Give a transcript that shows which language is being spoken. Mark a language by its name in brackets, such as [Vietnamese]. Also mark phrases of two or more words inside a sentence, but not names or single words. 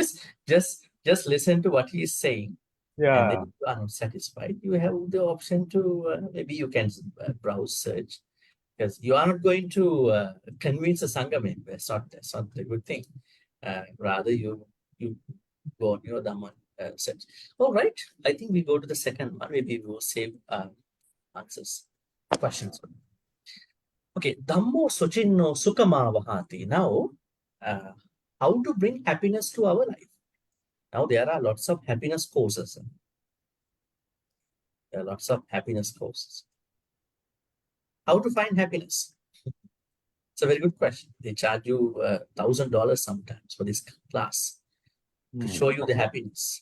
[English] Just listen to what he is saying. And then if you are not satisfied, you have the option to, maybe you can browse search. Because you are not going to convince a Sangha member. That's not a good thing. Rather, you go on your Dhamma search. All right. I think we go to the second one. Maybe we will save answers, questions. Okay. [Pali] Dhammo suchinno sukama vahati. [English] Now, how to bring happiness to our life? Now, there are lots of happiness courses. There are lots of happiness courses. How to find happiness? It's a very good question. They charge you $1,000 sometimes for this class to show you the happiness.